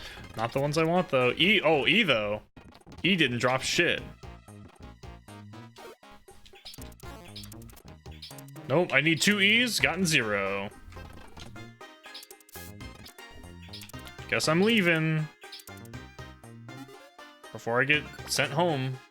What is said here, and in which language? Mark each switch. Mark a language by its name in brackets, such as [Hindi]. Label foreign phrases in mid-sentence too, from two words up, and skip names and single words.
[English] Not the ones I want, though. E, oh, E, though. E didn't drop shit. Nope, I need 2 E's, gotten 0. Guess I'm leaving. Before I get sent home.